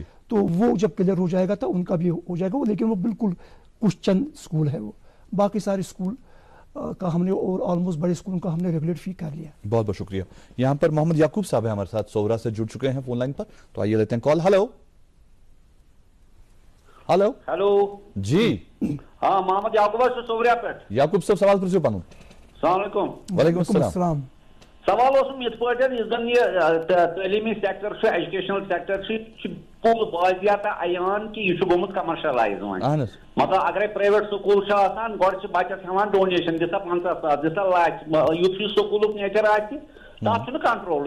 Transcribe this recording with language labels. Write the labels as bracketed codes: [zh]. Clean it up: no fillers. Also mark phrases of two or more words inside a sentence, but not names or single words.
[ur] تو وہ جب کلیئر ہو جائے گا تو ان کا بھی ہو جائے گا, لیکن وہ بالکل کچھ چند اسکول ہے, وہ باقی سارے اسکول کا ہم نے اور آلموسٹ بڑے اسکولوں کا ہم نے ریگولیٹ فی کر لیا. بہت بہت شکریہ. یہاں پر محمد یعقوب صاحب ہیں ہمارے ساتھ سورا سے جڑ چکے ہیں فون لائن پر, تو آئیے لیتے ہیں کال. ہلو ہلو ہلو جی, ہاں محمد یعقوب سے سوریا پیٹ. [ks] یعقوب صاحب سوال پرسیو پنن. [ar] السلام علیکم. وعلیکم السلام. [ks] سوال اوسم یت پٲٹھۍ یُس زن یہ تعلیمی سیکٹر چھُ, [en] educational sector [ks] چھُ پوٗرٕ واضح تہٕ عیان کہ یہ چھُ گوٚمُت کمرشلائز وۄنۍ. مطلب اگرے [en] private school [ks] چھُ آسان گۄڈٕ چھِ بچس ہٮ۪وان ڈونیشن دِسا 50,000 دِسا لچھ, یُتھ یہِ سکوٗلُک نیچر آسہِ تتھ چھُنہٕ کنٹرولٕے.